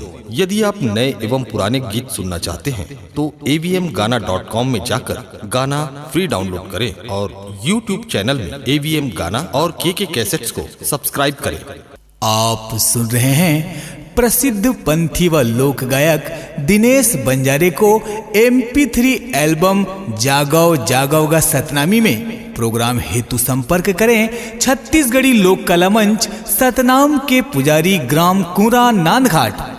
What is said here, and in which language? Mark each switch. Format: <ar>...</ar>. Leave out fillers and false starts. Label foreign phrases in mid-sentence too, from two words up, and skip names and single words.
<hi>यदि आप नए एवं पुराने गीत सुनना चाहते हैं तो avmgana.com में जाकर गाना फ्री डाउनलोड करें और YouTube चैनल में AVM गाना और KK कैसेट्स को सब्सक्राइब करें। आप सुन रहे हैं प्रसिद्ध पंथी व लोक गायक दिनेश बंजारे को MP3 एल्बम जागव जागव गा सतनामी में। प्रोग्राम हेतु संपर्क करें छत्तीसगढ़ी लोक कला मंच, सतनाम के पुजारी, ग्राम कुरा, नांदघाट।</hi>